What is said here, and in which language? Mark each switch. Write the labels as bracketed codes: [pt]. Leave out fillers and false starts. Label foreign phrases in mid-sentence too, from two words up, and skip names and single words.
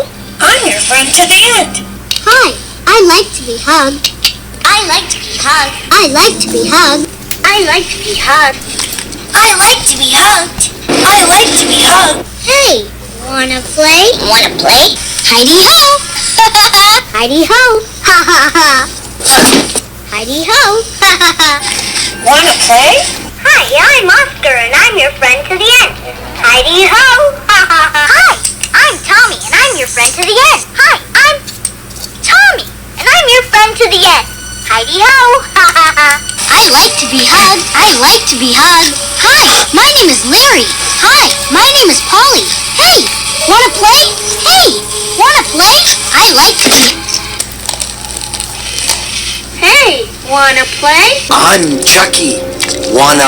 [en] I'm your friend to the end. Hi, I like to be hugged. I like to be hugged. I like to be hugged. I like to be hugged. I like to be hugged. I like to be hugged. Hey, wanna play? Wanna play? Heidi ho! Heidi ho! Ha ha ha! Heidi ho! Ha ha ha! Wanna play? Hi, I'm Oscar and I'm your friend to the end. Heidi ho! Ha ha ha! Hi, I'm Tommy and I'm your friend to the end. Hi, I'm Tommy and I'm your friend to the end. Heidi ho! Ha ha ha! I like to be hugged. I like to be hugged. Hi, my name is Larry. Hi, my name is Polly. Hey, wanna play? Hey, wanna play? I like to be... Hey, wanna play? I'm Chucky. Wanna